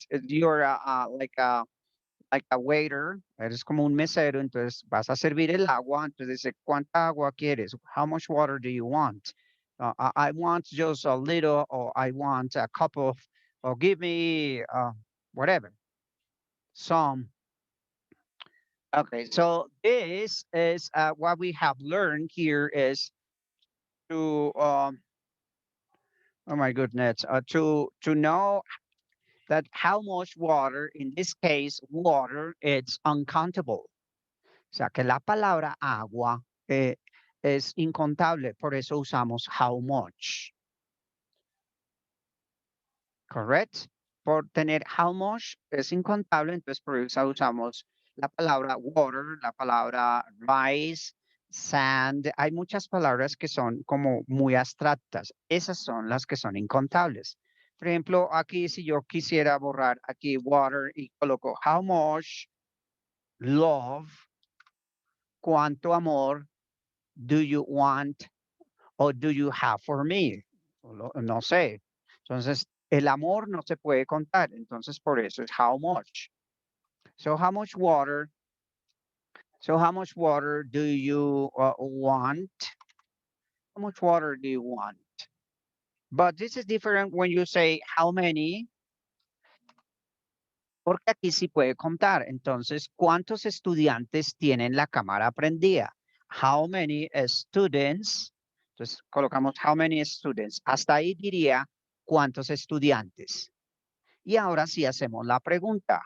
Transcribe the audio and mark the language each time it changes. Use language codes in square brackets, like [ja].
[en] You're like a waiter, [es] eres como un mesero, entonces vas a servir el agua, entonces dice, ¿cuánta agua quieres? [en] How much water do you want? I want just a little, or I want a cup of, or give me whatever, some. Okay, so this is what we have learned here is to, oh my goodness, to know that how much water, in this case, water, it's uncountable. [es] O sea, que la palabra agua es incontable, por eso usamos how much. Correct? Por tener how much es incontable, entonces por eso usamos la palabra water, la palabra rice, sand. Hay muchas palabras que son como muy abstractas. Esas son las que son incontables. Por ejemplo, aquí si yo quisiera borrar aquí water y coloco [en] how much love, [es] cuánto amor [en] do you want or do you have for me? [es] No sé. Entonces, el amor no se puede contar. Entonces, por eso es how much. [en] So, how much water? So, how much water do you want? How much water do you want? But this is different when you say how many, [es] porque aquí sí puede contar. Entonces, ¿cuántos estudiantes tienen la cámara prendida? [en] How many students? [es] Entonces, colocamos how many students. Hasta ahí diría cuántos estudiantes. Y ahora sí hacemos la pregunta.